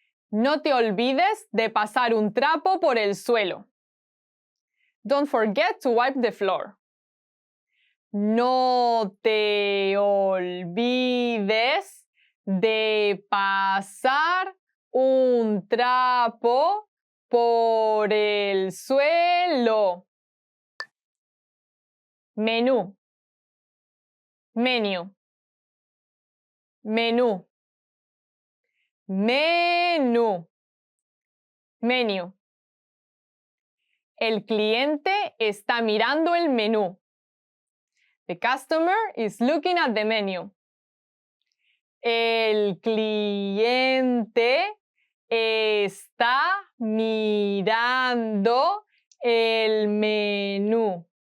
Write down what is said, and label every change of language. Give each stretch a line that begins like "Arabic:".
Spanish: No te olvides de pasar un trapo por el suelo.
English: Don't forget to wipe the floor.
Spanish: No te olvides de pasar un trapo por el suelo. Menú. Menu. Menú. Menú. Menu. El cliente está mirando el menú.
English: The customer is looking at the menu.
Spanish: El cliente está mirando el menú.